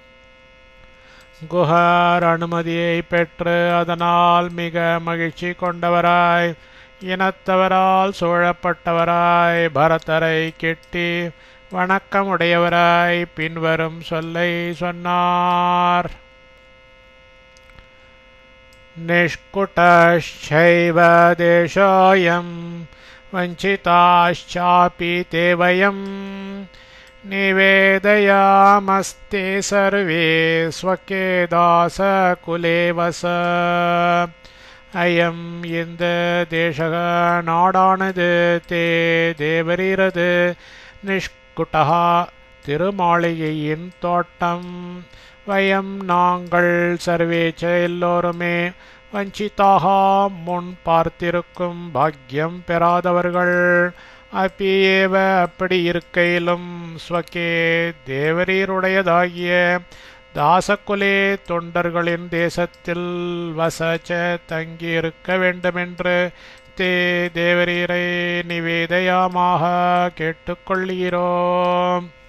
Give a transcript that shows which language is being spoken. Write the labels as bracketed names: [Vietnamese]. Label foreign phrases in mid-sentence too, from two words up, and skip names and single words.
[Tamil] குஹர் அனுமதியை பெற்று அதனால் மிக மகிழ்ச்சி கொண்டவராய் இனத்தவரால் சூழப்பட்டவராய் பரதரை கெட்டி வணக்கமுடையவராய் பின்வரும் சொல்லை சொன்னார் [Sanskrit] निष्कुटश्चैव देशोऽयं वञ्चिताश्चापि ते वयं निवेदयामस्ते सर्वे स्वके दासकुले वस [Tamil] அயம் இந்த தேசக நாடானது தே தேவரீரது நிஷ்குட்டஹா திருமாளிகையின் தோட்டம் வயம் நாங்கள் சர்வேச்ச எல்லோருமே வஞ்சிதாகா முன் பார்த்திருக்கும் பாக்கியம் பெறாதவர்கள் அப்பியேவ அப்படி இருக்கையிலும் ஸ்வகே தேவரீருடையதாகிய தாசகுலே தொண்டர்களின் தேசத்தில் வசச்ச தங்கியிருக்க வேண்டுமென்று தே தேவரீரை நிவேதயாமாக கேட்டுக்கொள்கிறோம்.